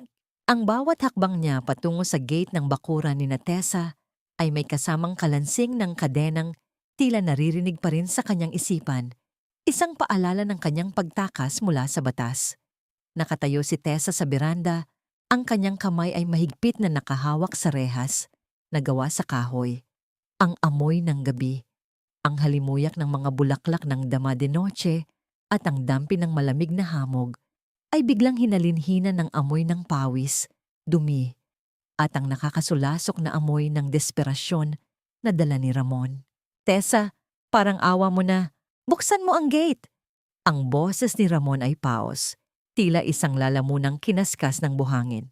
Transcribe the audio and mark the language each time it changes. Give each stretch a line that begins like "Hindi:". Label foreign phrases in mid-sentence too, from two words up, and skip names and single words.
Filipino: Ang bawat hakbang niya patungo sa gate ng bakuran ni Tessa ay may kasamang kalansing ng kadenang tila naririnig pa rin sa kanyang isipan, isang paalala ng kanyang pagtakas mula sa batas. Nakatayo si Tessa sa beranda, ang kanyang kamay ay mahigpit na nakahawak sa rehas, na gawa sa kahoy. Ang amoy ng gabi, ang halimuyak ng mga bulaklak ng dama de noche at ang dampi ng malamig na hamog ay biglang hinalinhina ng amoy ng pawis, dumi, at ang nakakasulasok na amoy ng desperasyon na dala ni Ramon. Tessa, parang awa mo na. Buksan mo ang gate! Ang boses ni Ramon ay paos, tila isang lalamunang kinaskas ng buhangin.